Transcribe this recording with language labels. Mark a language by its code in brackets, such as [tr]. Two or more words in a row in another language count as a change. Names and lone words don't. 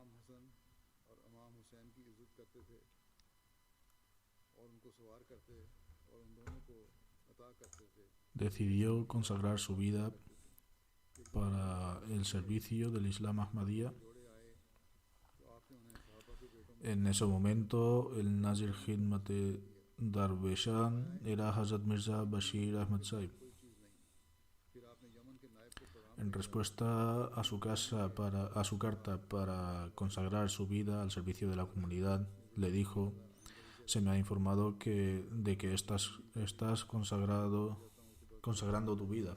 [es] Decidió consagrar su vida para el servicio del Islam Ahmadiyya. En ese momento, el Nazir Khidmat-e Darweshan era Hazrat Mirza Bashir Ahmad Saib. En respuesta a su carta para consagrar su vida al servicio de la comunidad, le dijo: se me ha informado de que estás consagrando tu vida.